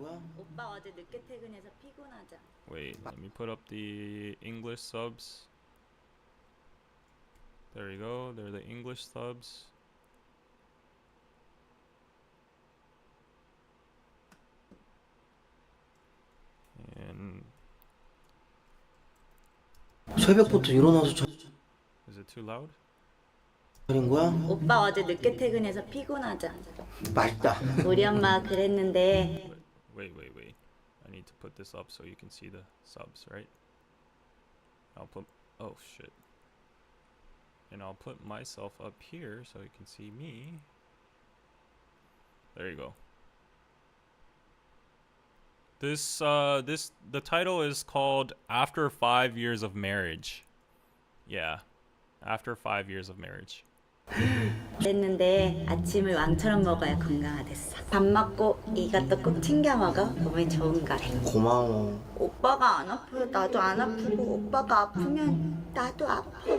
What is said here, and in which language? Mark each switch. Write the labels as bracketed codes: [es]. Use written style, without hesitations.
[ko] 오빠 어제 늦게 퇴근해서 피곤하자. [en] Wait, let me put up the English subs. There you go. They're the English subs. And [ko] 새벽부터 일어나서 [en] is it too loud? [ko] 차린 거야? 오빠 어제 늦게 퇴근해서 피곤하자. 맛있다. 우리 엄마가 그랬는데 [en] Wait. I need to put this up so you can see the subs, right? Oh shit. And I'll put myself up here so you can see me. There you go. The title is called After 5 Years of Marriage. Yeah. After 5 years of marriage. [ko] 그랬는데 아침을 왕처럼 먹어야 건강하댔어. 밥 먹고 이것도 꼭 챙겨 먹어. 몸에 좋은 거래. 고마워. 오빠가 안 아프면 나도 안 아프고 오빠가 아프면 나도 아파.